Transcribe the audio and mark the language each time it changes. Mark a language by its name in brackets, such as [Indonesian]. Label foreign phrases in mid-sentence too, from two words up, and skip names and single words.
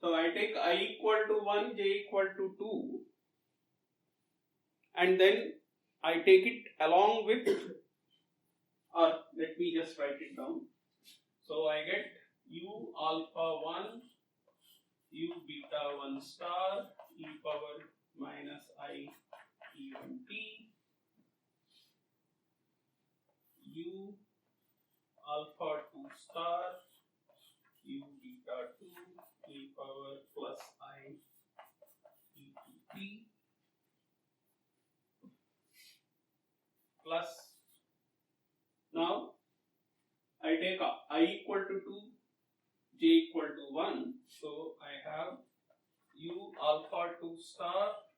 [English] So I take I equal to 1, j equal to 2, and then I take it along with, or let me just write it down. So I get u alpha 1, u beta 1 star, e power minus I e1 t, u alpha 2 star, u beta 2, e power plus I e2 t, plus, now I take I equal to 2, j equal to 1, so I have u alpha 2 star,